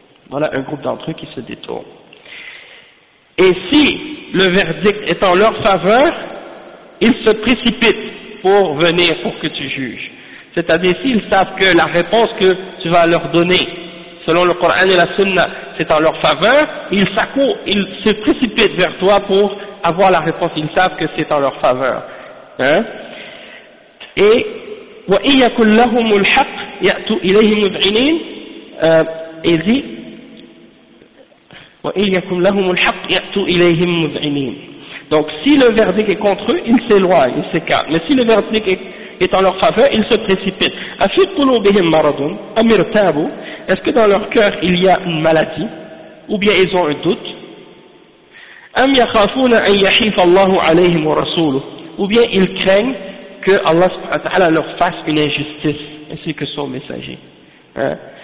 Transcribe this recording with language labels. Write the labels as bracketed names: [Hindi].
[French] Voilà un groupe d'entre eux qui se détourne. Et si le verdict est en leur faveur, ils se précipitent pour venir pour que tu juges. C'est-à-dire s'ils savent que la réponse que tu vas leur donner, selon le Coran et la Sunna, c'est en leur faveur, ils se précipitent vers toi pour avoir la réponse. Ils savent que c'est en leur faveur. Hein? Et [Arabic] وَإِنْ يَكُنْ لَهُمُ الْحَقِّ يَأْتُوا إِلَيْهِ مُذْعِنِينَ إذِ وَإِنْ يَكُنْ لَهُمُ الْحَقِّ يَأْتُوا إِلَيْهِمْ مُذْعِنِينَ [French] Donc si le verdict est contre eux, ils s'éloignent, ils s'écartent. Mais si le verdict est en leur faveur, ils se précipitent. [Arabic] أَفِي قُلُوبِهِمْ مَرَضٌ أَمْ ارْتَابُوا [French] Est-ce que dans leur cœur il y a une maladie ou bien ils ont un doute [Arabic] أَمْ يَخَافُونَ أَنْ يَحِيفَ اللَّهُ عَلَيْهِمْ وَرَسُولُهُ [French] Ou bien ils craignent que Allah leur fasse une injustice ainsi que son messager. Hein?